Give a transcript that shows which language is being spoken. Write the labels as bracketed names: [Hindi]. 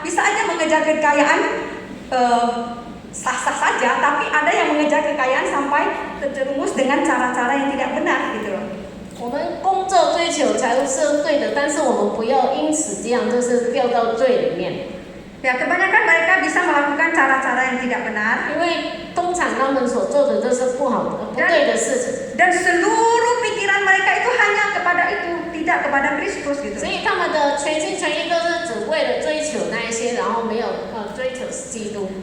[Indonesian] Bisa aja mengejar kekayaan sah-sah saja, tapi ada yang mengejar kekayaan sampai terjerumus dengan cara-cara yang tidak benar gitu loh. [Chinese] 我们工作追求财务是对的，但是我们不要因此这样就是掉到罪里面。 [Indonesian] Ya, kebanyakan mereka bisa melakukan cara-cara yang tidak benar. [Chinese] 因为通常他们所做的都是不好的、不对的事情。 [Indonesian] Dan seluruh pikiran mereka itu hanya kepada itu, tidak kepada Kristus gitu. [Chinese] 所以他们的全心全意都是只为了追求那一些，然后没有追求基督。